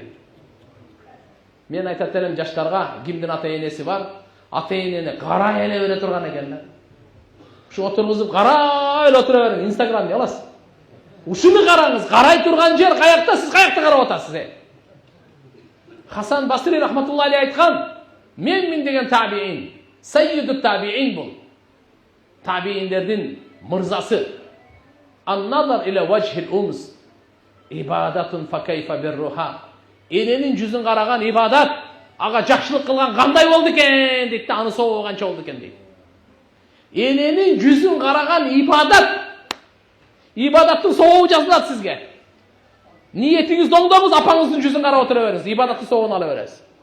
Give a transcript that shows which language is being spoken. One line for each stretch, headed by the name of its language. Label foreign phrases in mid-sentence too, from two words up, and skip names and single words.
Kyrgyz: Мен айтат элем жаштарга, кимдин ата энеси бар, ата энени карай эле бере турган экен да. Ушу отургузуп карай эле отура бериң, Инстаграмды аласыз. Ушуну караңыз, карай турган жер каякта, сиз каякта карап атасыз. Хасан Басри
Arabic: رحمة الله عليه
Kyrgyz: айткан, мен деген табиин,
Arabic: سيد التابعين
Kyrgyz: бул. Табииндердин мырзасы.
Arabic: النظر إلى وجه الأم عبادة فكيف برها.
Kyrgyz: Эненин жүзүн караган ибадат, ага жакшылык кылган кандай болду экен дейт да, аны сообу канча болду экен дейт. Эненин жүзүн караган ибадаттын сообу жазылат сизге. Ниетиңизди оңдоңуз, апаңыздын жүзүн карап отура бериңиз, ибадаттын сообун ала бересиз.